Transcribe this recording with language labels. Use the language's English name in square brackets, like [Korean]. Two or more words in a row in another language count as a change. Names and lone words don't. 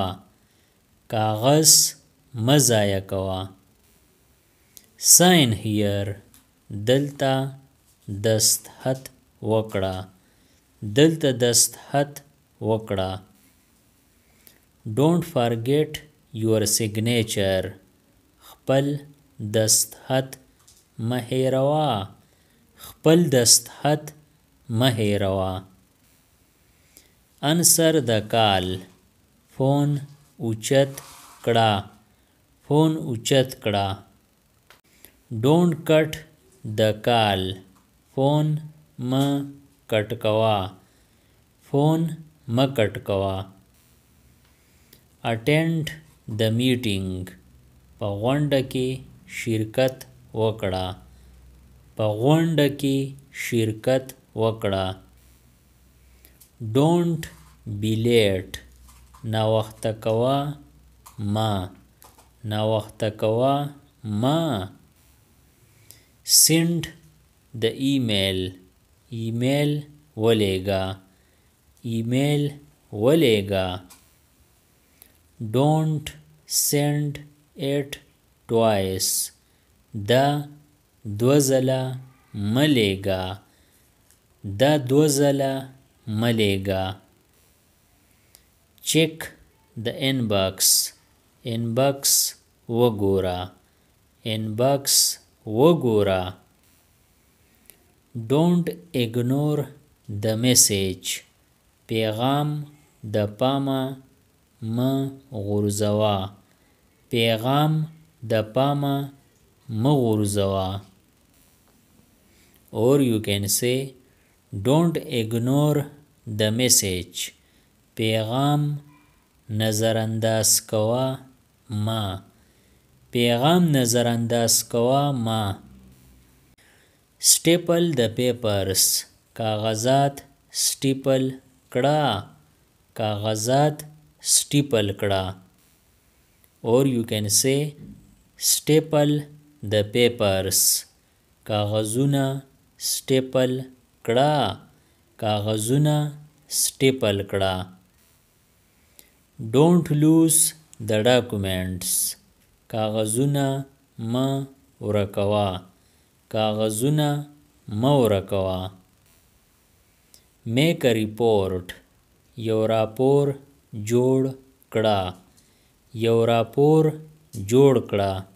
[Pashto] کاغذ مه ضایع کوه. [English] Sign here. [Pashto] دلته دستخط وکړه. دلته دستخط وکړه. [English] Don't forget your signature. [Pashto] خپل دستخط مه هېروه. خپل دستخط مه هېروه. [English] Answer the call. [Pashto] فون اوچت کړه. فون اوچت کړه. [English] Don't cut the call. [Pashto] فون مه کټ کوه. فون مه کټ کوه. [English] Attend the meeting. [Pashto] په غونډه کې شرکت وکړه. په غونډه کې شرکت وکړه. [English] Don't be late. [Pashto] ناوخته کوه مه. ناوخته کوه مه. [English] Send the email. [Pashto] ایمیل ولیږه. ایمیل ولیږه. [English] Don't send it twice. [Pashto] دا دوه ځله مه لیږه. دا دوه ځله مه لیږه. [English] Check the inbox. [Pashto] inbox وګوره. inbox وګوره. [English] Don't ignore the message. [Pashto] پیغام د پامه مه غورځوه. پیغام د پامه مه غورځوه. [English] Or you can say don't ignore the message. [Pashto] پیغام نظر انداز کوه مه. پیغام نظر انداز کوه مه. [English] Staple the papers. [Pashto] کاغذات سټیپل کړه. کاغذات سټیپل کړه. [English] Or you can say staple the papers. [Pashto] کاغذونه سټیپل کړه. کاغذونه سټیپل کړه. [English] Don't lose the documents. [Pashto] کاغذونه مه ورکوه. کاغذونه مه ورکوه. [English] make a report [Pashto] یو راپور جوړ کړه. یو راپور جوړ کړه.